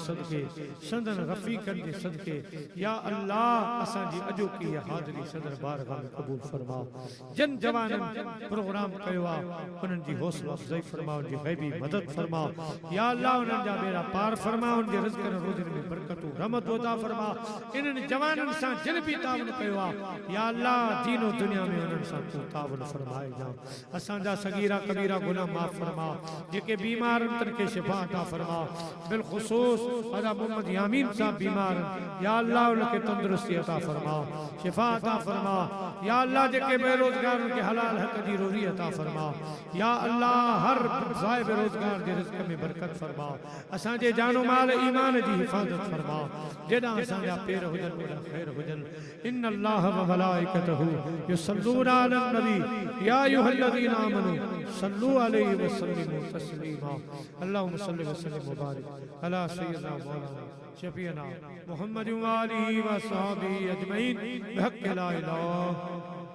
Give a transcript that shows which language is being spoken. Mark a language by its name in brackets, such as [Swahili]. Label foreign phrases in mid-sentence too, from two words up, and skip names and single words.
[Sindhi] सदके संदन रफ़ीक़नि जे सदके या अल्लाह असां जी अॼोकी हाज़िरी सदर बारगाह में क़बूल फरमा जन जवाननि प्रोग्राम कयो आहे उन्हनि जी हौसला अफ़ज़ाई फरमा उनजी ग़ैबी मदद फरमा या अल्लाह उन्हनि जा बेड़ा पार फरमा उन जे रिज़्क़ रोज़नि में बरकतूं रहमत अता फरमा इन्हनि जवाननि सां जिन बि तावन कयो आहे या अल्लाह दीन और दुनिया में उन्हनि सां तूं तावन फरमाए जा असांजा सगीरा कबीरा गुनाह माफ़ फरमा जेके बीमार तन के शिफा अता फरमा बिलखुसूस अदा मोहम्मद यामीन साहब बीमार या अल्लाह उनके तंदुरुस्ती अता फरमा शिफा अता फरमा या अल्लाह जेके बेरोजगार के हलाल हक दी रोज़ी अता फरमा या अल्लाह हर ज़ाय बेरोजगार के रिज़्क़ में बरकत फरमा असांजे जानो माल ईमान जी हिफाजत फरमा जेड़ा असांजा पैर हुजन ओड़ा खैर हुजन [Arabic] إن الله وملائكته يصلون على النبي يا أيها الذين آمنوا صلوا عليه وسلموا تسليما اللهم صل وسلم وبارك على سيدنا مولانا شفيعنا محمد وآله وصحبه أجمعين بحق لا إله